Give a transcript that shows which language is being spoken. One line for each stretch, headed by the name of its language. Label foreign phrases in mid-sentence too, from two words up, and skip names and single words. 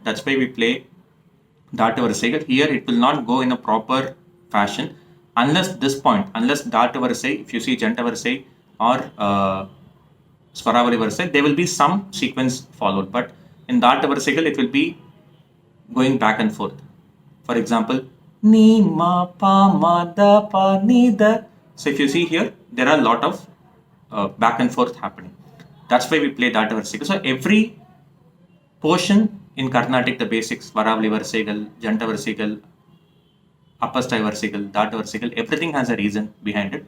English: That's why we play Dhatu varisai. Here it will not go in a proper fashion unless this point, unless Dhatu varisai, if you see Jantai varisai or Swaravali varisai, there will be some sequence followed. But in Dhatu varisai, it will be going back and forth. For example, ni ma pa ma da pa ni da. So if you see here, there are a lot of back and forth happening. That's why we play Dhatu varisai. So every portion in Carnatic, the basics, Swaravali varisai, Jantai varisai, Apastai varisai, Dhatu varisai, everything has a reason behind it.